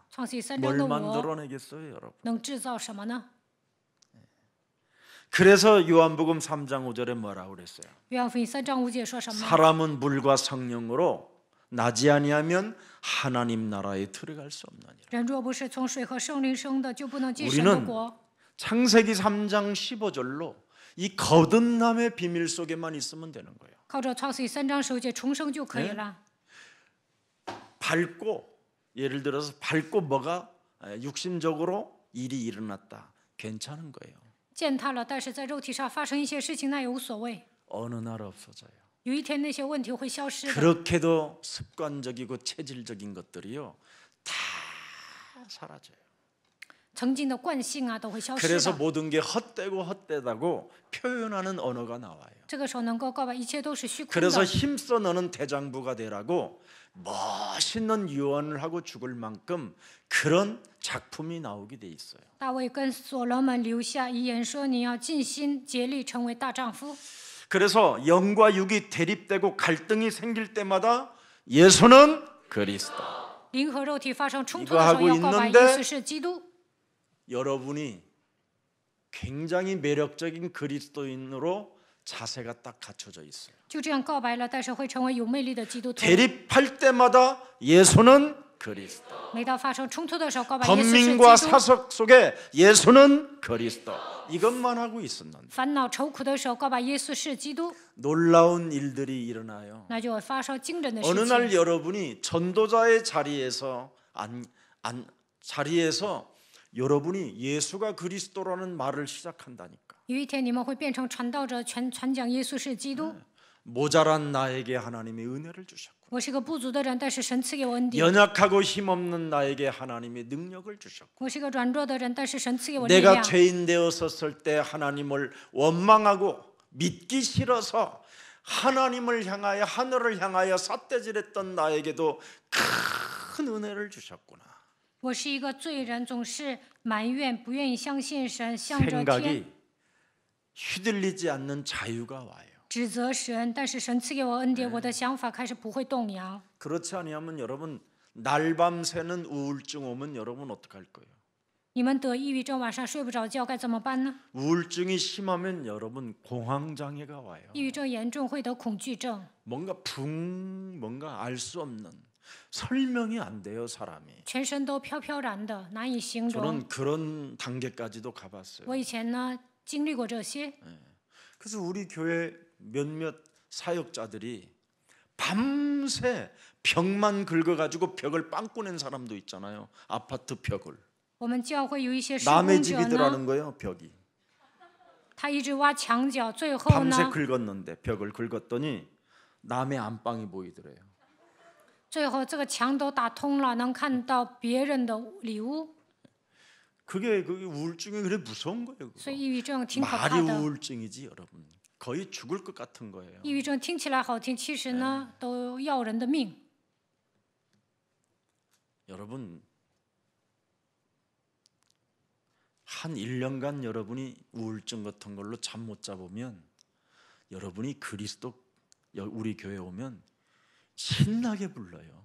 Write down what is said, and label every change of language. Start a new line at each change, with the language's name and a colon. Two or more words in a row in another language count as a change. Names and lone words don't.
Chinese: 创世纪3
Korean: 뭘
Chinese: 章的我
Korean: 만들어내겠어요, 여러분?
Chinese: 能制造什么呢？
Korean: 그래서 요한복음 3장 5절에 뭐라고 그랬어요?
Chinese: 约翰福音3章5节说什么？
Korean: 사람은 물과 성령으로 나지 아니하면 하나님 나라에 들어갈 수 없느니라.
Chinese: 人若不是从水和圣灵生的，就不能进神的
Korean: 우리는
Chinese: 国。
Korean: 창세기 3장 15절로 이 거듭남의 비밀 속에만 있으면 되는 거예요.
Chinese: 靠着创世纪3章15节重生就可以了。
Korean: 밟고, 예를 들어서 밟고 뭐가 육신적으로 일이 일어났다, 괜찮은 거예요.
Chinese: 践踏了，但是在肉体上发生一些事情，那也无所谓。
Korean: 어느 날 없어져요.
Chinese: 有一天那些问题会消失的。
Korean: 그렇게도 습관적이고 체질적인 것들이요 다 사라져요.
Chinese: 曾经的惯性啊都会消失
Korean: 그래서
Chinese: 的。
Korean: 모든 게 헛되고 헛되다고 표현하는 언어가 나와요.
Chinese: 这个时候能够告白一切都是虚空
Korean: 그래서
Chinese: 的。
Korean: 힘써 너는 대장부가 되라고 멋있는 유언을 하고 죽을 만큼 그런 작품이 나오게 돼 있어요.
Chinese: 大卫跟所罗门留下遗言说：“你要尽心竭力成为大丈夫。”
Korean: 그래서 영과 육이 대립되고 갈등이 생길 때마다 예수는 그리스도.
Chinese: 灵和肉体发生冲突的时候，
Korean: 이거
Chinese: 要告白
Korean: 하고
Chinese: 耶稣是基督。
Korean: 여러분이 굉장히 매력적인 그리스도인으로 자세가 딱 갖춰져 있어요.
Chinese: 就这样告白了，但是会成为有魅力的基督徒。
Korean: 대립할 때마다 예수는 그리스도.
Chinese: 每到发生冲突的时候，告白耶稣是
Korean: 번민과
Chinese: 基督。
Korean: 사석 속에 예수는 그리스도. 이것만 하고 있었는데
Chinese: 烦恼愁苦的时候，告白耶稣是基督。
Korean: 놀라운 일들이 일어나요.
Chinese: 那就会发生惊人的
Korean: 어느
Chinese: 事
Korean: 날
Chinese: 情。
Korean: 여러분이 전도자의 자리에서 여러분이 예수가 그리스도라는 말을 시작한다니까.
Chinese: 有一天你们会变成传道者，传讲耶稣是基督。
Korean: 모자란 나에게 하나님이 은혜를 주셨고
Chinese: 我是个不足的人，但是神赐给我恩典。
Korean: 연약하고 힘없는 나에게 하나님이 능력을 주셨고
Chinese: 我是个软弱的人，但是神赐给我力
Korean: 내가
Chinese: 量。
Korean: 죄인 되었었을 때 하나님을 원망하고 믿기 싫어서 하나님을 향하여 하늘을 향하여 삿대질했던 나에게도 큰 은혜를 주셨구나.
Chinese: 我是一个罪人，总是埋怨，不愿意相信神，向着天
Korean: 생각이 휘둘리지 않는 자유가 와요.
Chinese: 指责神，但是神赐给我恩典，我的想法开始不会动摇。
Korean: 그렇지 아니하면 여러분 날밤 새는 우울증 오면 여러분 어떡할 거예요?
Chinese: 你们得抑郁症，晚上睡不着觉，该怎么办呢？
Korean: 우울증이 심하면 여러분 공황 장애가 와요.
Chinese: 抑郁症严重会得恐惧症，
Korean: 뭔가 뭔가 알 수 없는 설명이 안 돼요, 사람이.
Chinese: 全身都飘飘然的，难以形容。
Korean: 저는 그런 단계까지도 가봤어요.
Chinese: 我以前呢经历过这些，
Korean: 그래서 우리 교회 몇몇 사역자들이 밤새 벽만 긁어가지고 벽을 빵꾸 낸 사람도 있잖아요. 아파트 벽을.
Chinese: 我们教会有一些施
Korean: 남의
Chinese: 工者呢，
Korean: 집이더라는 거예요, 벽이.
Chinese: 他一直挖墙角，最后
Korean: 밤새
Chinese: 呢，
Korean: 긁었는데 벽을 긁었더니 남의 안방이 보이더래요.
Chinese: 最后这个墙都打通了，能看到别人的里屋，
Korean: 그게 우울증이 그래 무서운 거예요. 그거.
Chinese: 所以抑郁症挺可
Korean: 말이
Chinese: 怕的。
Korean: 우울증이지 여러분. 거의 죽을 것 같은 거예요.
Chinese: 抑郁症听起来好听，其实呢都要人的命。
Korean: 여러분 한 1년간 여러분이 우울증 같은 걸로 잠 못 자보면 여러분이 그리스도 우리 교회 오면 신나게 불러요.